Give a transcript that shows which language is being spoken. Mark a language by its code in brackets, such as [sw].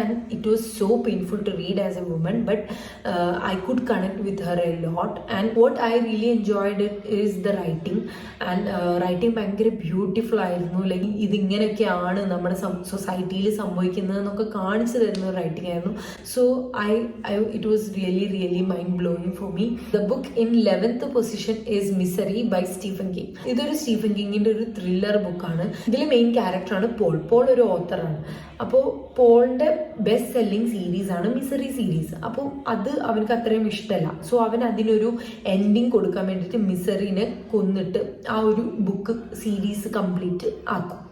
[en] And it was so painful to read as a woman, but I could connect with her a lot. And what I really enjoyed it is the writing. And [ml] writing ഭയങ്കര beautiful ആയിരുന്നു. Like ഇതിങ്ങനെയൊക്കെയാണ് നമ്മുടെ സൊസൈറ്റിയിൽ സംഭവിക്കുന്നത് എന്നൊക്കെ കാണിച്ചു തരുന്ന ഒരു writing ആയിരുന്നു. [en] So it was really mind blowing for me. The book in 11th position is Misery by Stephen King. [ml] ഇതൊരു സ്റ്റീഫൻ കിങ്ങിന്റെ ഒരു ത്രില്ലർ ബുക്കാണ്. ഇതിൽ മെയിൻ ക്യാരക്ടറാണ് പോൾ ഒരു ഓത്തറാണ്. അപ്പോൾ പോളിന്റെ ബെസ്റ്റ് സെല്ലിംഗ് സീരീസ് ആണ് മിസറി സീരീസ്. അപ്പോൾ അത് അവനക്ക് അത്രയും ഇഷ്ടമല്ല. സോ അവൻ അതിനൊരു എൻഡിങ് കൊടുക്കാൻ വേണ്ടിയിട്ട് മിസറിനെ കൊന്നിട്ട് ആ ഒരു ബുക്ക് സീരീസ് കംപ്ലീറ്റ് ആക്കും.